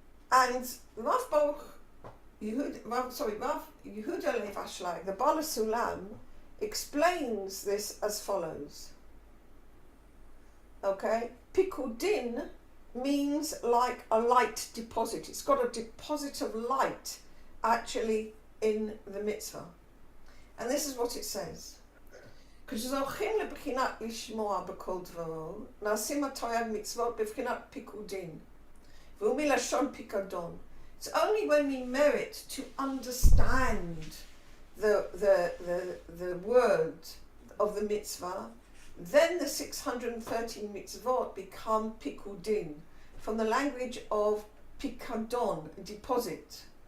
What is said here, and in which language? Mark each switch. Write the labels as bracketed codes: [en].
[en] And Rav Yehuda Lev Ashlag, the Bala Sulam, explains this as follows. Okay, Pikudin means like a light deposit. It's got a deposit of light actually in the mitzvah. And this is what it says. [he] כשזוכים לבחינת לשמוע בכל דברו, נעשים התרי"ג מצוות בבחינת פיקודין, והוא מלשון פיקדון. [en] It's only when we merit to understand the word of the mitzvah, then the 613 mitzvot become pikudin, from the language of pikadon, deposit.